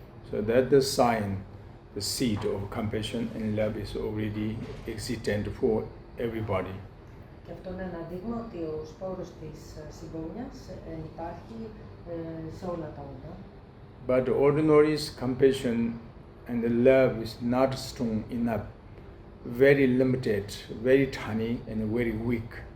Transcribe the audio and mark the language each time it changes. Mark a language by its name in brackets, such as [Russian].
[English] So that the sign, the seed of compassion and love is already existent for everybody. [Greek] Και αυτό είναι ένα δείγμα ότι ο σπόρος της συμπόνιας υπάρχει σε όλα τα όντα. [English] But the ordinary compassion and the love is not strong enough, very limited, very tiny and very weak.